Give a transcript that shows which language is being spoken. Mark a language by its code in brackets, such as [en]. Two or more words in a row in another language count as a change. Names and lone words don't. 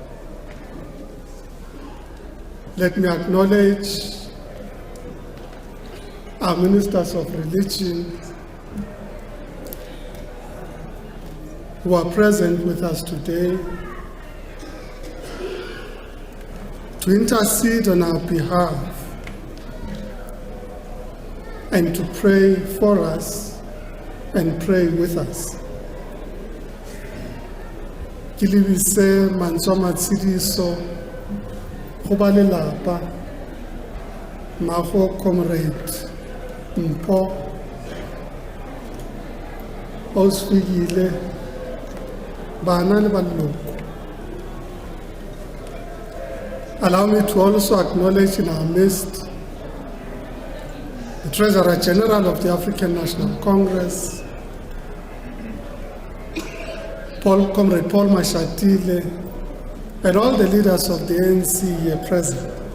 [en] Let me acknowledge our ministers of religion who are present with us today to intercede on our behalf and to pray for us and pray with us. [st] Kilibise Mansoma Tsidiso Khobale Lapa Maho Comrade Mpho Osfigile Bana le Baloko. [en] Allow me to also acknowledge in our midst the Treasurer General of the African National Congress, Comrade Paul Mashatile, and all the leaders of the ANC here present.